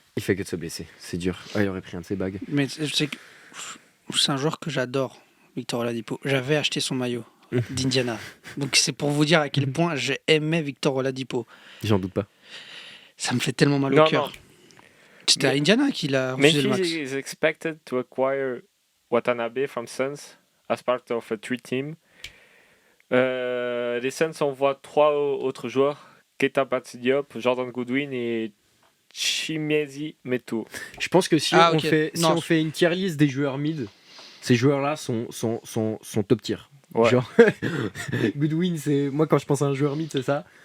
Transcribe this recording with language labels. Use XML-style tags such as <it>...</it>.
<fr>Il fait que de se blesser. C'est dur. Ah, il aurait pris un de ses bagues. Mais je sais que c'est un joueur que j'adore, Victor Oladipo. J'avais acheté son maillot. d'Indiana. Donc c'est pour vous dire à quel point j'aimais Victor Oladipo. J'en doute pas. Ça me fait tellement mal au Non, cœur. non. C'était à Indiana qu'il a refusé le max.</fr> <en>Memphis is expected to acquire Watanabe from Suns as part of a 3-team.</en> <fr>Les Suns envoient 3 autres joueurs, Keita Bates-Diop, Jordan Goodwin et Chimezie Metu. Je pense que si Ah, on ok. fait Non. une tier list des joueurs mid, ces joueurs-là sont top tier. Ouais. Genre, Goodwin, c'est moi quand je pense à un joueur mid, c'est ça.</fr>